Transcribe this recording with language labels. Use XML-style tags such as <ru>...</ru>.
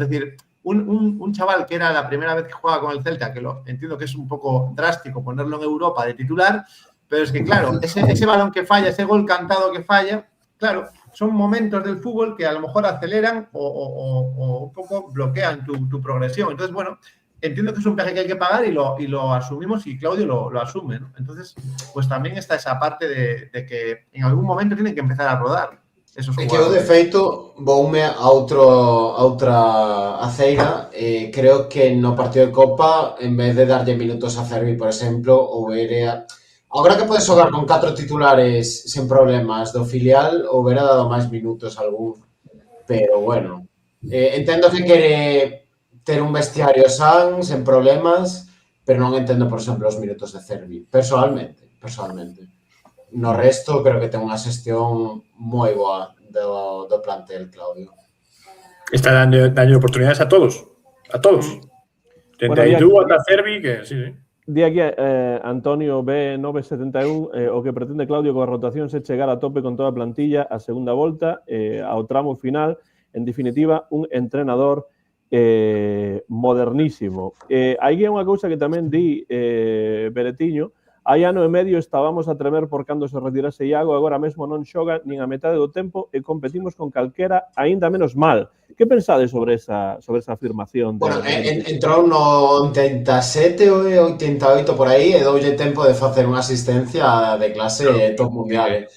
<es>Es decir, un chaval que era la primera vez que juega con el Celta, que lo entiendo que es un poco drástico ponerlo en Europa de titular, pero es que, claro, ese balón que falla, ese gol cantado que falla, claro, son momentos del fútbol que a lo mejor aceleran o un poco bloquean tu progresión. Entonces, bueno, entiendo que es un peaje que hay que pagar y lo asumimos y Claudio lo asume, ¿no? Entonces, pues también está esa parte de que en algún momento tienen que empezar a rodar esos</es> <gl>E</gl> <es>jugadores.</es> <gl>que eu, de feito, voume a outra aceira. Creo que no partido de Copa, en vez de darlle minutos a Cervi, por exemplo, houbera... Agora que podes xogar con 4 titulares sen problemas do filial, houbera dado máis minutos a algún. Pero, bueno, entendo que quere ter un vestiario san, sen problemas, pero non entendo, por exemplo, os minutos de Cervi. Personalmente. No resto, creo que ten unha xestión moi boa do plantel, Claudio. Está dando oportunidades a todos. A todos. Desde Edu ata Cervi, que sí. Di aquí Antonio B971 o que pretende Claudio coa rotación se chegar a tope con toda a plantilla a segunda volta ao tramo final. En definitiva, un entrenador modernísimo. Aí é unha cousa que tamén di Beretiño. Hai ano e medio estábamos a tremer por cando se retirase Iago, agora mesmo non xoga nin a metade do tempo e competimos con calquera, aínda menos mal. Que pensades sobre esa afirmación? Bueno, entrou no 87 ou 88 por aí e doulle tempo de facer unha asistencia de clase top mundial.</gl>